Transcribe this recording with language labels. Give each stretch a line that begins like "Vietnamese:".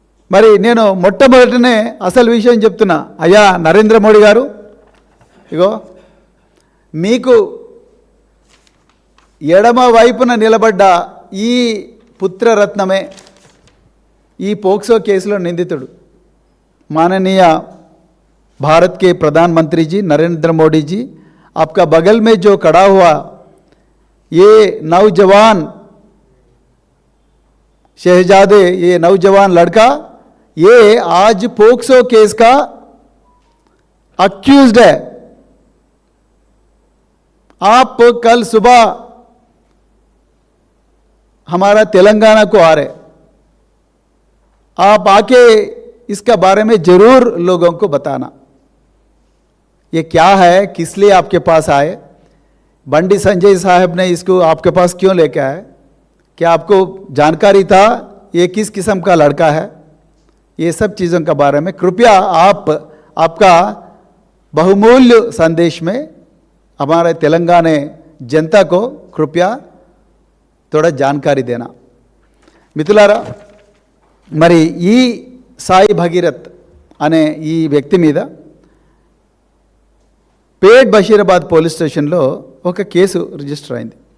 Telugu: మరి నేను మొట్టమొదటినే అసలు విషయం చెప్తున్నా, అయ్యా నరేంద్ర మోడీ గారు, ఇగో మీకు ఎడమ వైపున నిలబడ్డ ఈ పుత్రరత్నమే ఈ పోక్సో కేసులో నిందితుడు.
Hindi: माननीय भारत के प्रधानमंत्री जी नरेंद्र मोदी जी, आपका बगल में जो खड़ा हुआ ये नौजवान शहजादे, ये नौजवान लड़का, ये आज पोक्सो केस का अक्यूज्ड है. आप कल सुबह हमारा तेलंगाना को आ रहे, आप आके इसका बारे में जरूर लोगों को बताना, ये क्या है, किस लिए आपके पास आए, बंडी संजय साहब ने इसको आपके पास क्यों लेके आए, क्या आपको जानकारी था ये किस किस्म का लड़का है, ये सब चीज़ों के बारे में कृपया आपका बहुमूल्य संदेश में हमारे तेलंगाना जनता को कृपया थोड़ा जानकारी देना.
Telugu: మిత్రులారా, మరి ఈ సాయి భగీరథ్ అనే ఈ వ్యక్తి మీద పేట్ బషీరాబాద్ పోలీస్ స్టేషన్లో ఒక కేసు రిజిస్టర్ అయింది.